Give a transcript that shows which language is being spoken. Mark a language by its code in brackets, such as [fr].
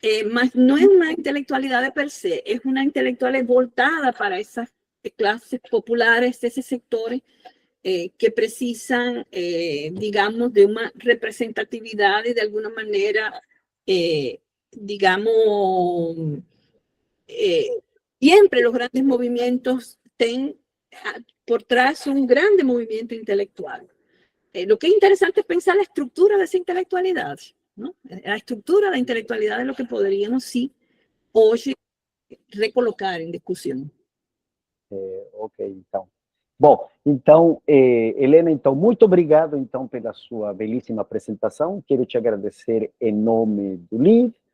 [pt] mas não é uma intelectualidade per se, é uma intelectualidade voltada para essas classes populares, esses sectores que precisam, digamos, de uma representatividade de alguma maneira, digamos, [es] siempre los grandes movimientos tienen por trás un grande movimiento intelectual. Lo que es interesante es pensar la estructura de esa intelectualidad, ¿no? La estructura de la intelectualidad es lo que podríamos, sí, [pt] hoje recolocar em discussão. Ok, então. Bom, então, Helena, então, muito obrigado, então, pela sua belíssima apresentação. Quero te agradecer em nome do LIV,